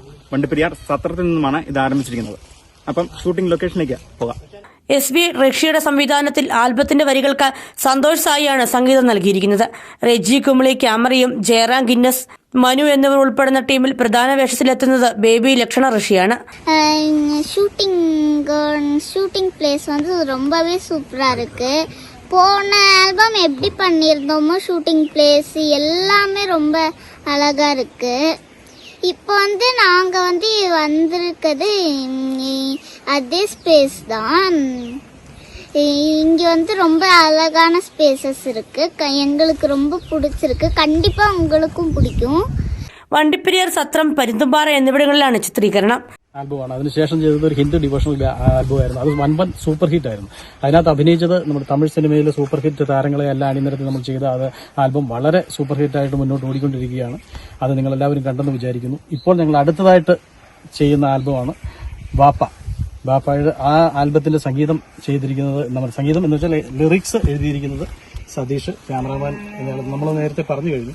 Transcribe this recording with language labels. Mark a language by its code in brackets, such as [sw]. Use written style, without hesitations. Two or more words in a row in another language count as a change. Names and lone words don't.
[ml] വണ്ടിപ്പെരിയാർ സത്രത്തിൽ നിന്നുമാണ് ഇത് ആരംഭിച്ചിരിക്കുന്നത്. അപ്പം [en] shooting location [ml] പോകാം. SB റഷ്യയുടെ സംവിധാനത്തിൽ ആൽബത്തിന്റെ വരികൾക്ക് സന്തോഷ് സായിയാണ് സംഗീതം നൽകിയിരിക്കുന്നത്. റെജി കുമിളി ക്യാമറയും ജയറാം ഗിന്നസ്, മനു എന്നിവർ ഉൾപ്പെടുന്ന ടീമിൽ പ്രധാന വേഷത്തിലെത്തുന്നത് ബേബി ലക്ഷണ ഋഷിയാണ്. [en] shooting place [ta] வந்து ரொம்பவே சூப்பராக இருக்கு. போன ஆல்பம் எப்படி பண்ணியிருந்தோமோ [en] shooting place [ta] எல்லாமே ரொம்ப அழகாக இருக்கு. இப்போ வந்து நாங்கள் வந்திருக்கிறது அதே ஸ்பேஸ் தான். இங்கே வந்து ரொம்ப அழகான ஸ்பேசஸ் இருக்கு. எங்களுக்கு ரொம்ப பிடிச்சிருக்கு. கண்டிப்பாக உங்களுக்கும் பிடிக்கும். [ml] വണ്ടിപ്പെരിയാർ, സത്രം, പരുന്തുംപാറ എന്നിവിടങ്ങളിലാണ് ചിത്രീകരണം. ആൽബമാണ്. അതിനുശേഷം ചെയ്തത് ഒരു ഹിന്ദു [en] devotional album. [ml] അത് വൻ [en] super hit [ml] ആയിരുന്നു. അതിനകത്ത് അഭിനയിച്ചത് നമ്മുടെ തമിഴ് സിനിമയിലെ [en] super hit [ml] താരങ്ങളെ എല്ലാം അണിനിരത്തി നമ്മൾ ചെയ്ത അത് ആൽബം വളരെ [en] super hit [ml] മുന്നോട്ട് ഓടിക്കൊണ്ടിരിക്കുകയാണ്. അത് നിങ്ങളെല്ലാവരും കണ്ടെന്ന് വിചാരിക്കുന്നു. ഇപ്പോൾ ഞങ്ങൾ അടുത്തതായിട്ട് ചെയ്യുന്ന ആൽബമാണ് ബാപ്പായുടെ ആ ആൽബത്തിന്റെ സംഗീതം ചെയ്തിരിക്കുന്നത് നമ്മുടെ സംഗീതം എന്ന് വെച്ചാൽ ലിറിക്സ് എഴുതിയിരിക്കുന്നത് സതീഷ്, ക്യാമറാമാൻ നമ്മൾ നേരത്തെ പറഞ്ഞു കഴിഞ്ഞു.